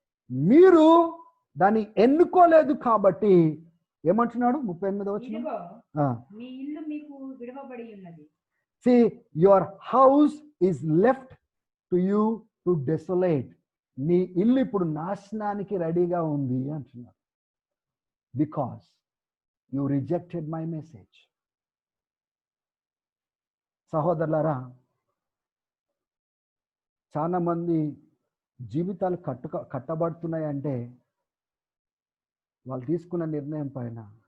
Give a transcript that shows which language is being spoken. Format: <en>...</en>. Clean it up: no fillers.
<te>మీరు దాన్ని ఎన్నుకోలేదు కాబట్టి ఏమంటున్నాడు 38వ వచనం? మీ ఇల్లు మీకు విడవబడి ఉన్నది.</te> <en>See, your house is left to you to desolate.</en> <te>నీ ఇల్లు ఇప్పుడు నాశనానికి రెడీగా ఉంది అంటున్నాడు.</te> <en>Because you rejected my message.</en> <te>సహోదరులారా, చాలా మంది జీవితాలు కట్టబడుతున్నాయి అంటే వాళ్ళు తీసుకున్న నిర్ణయం పైన.</te>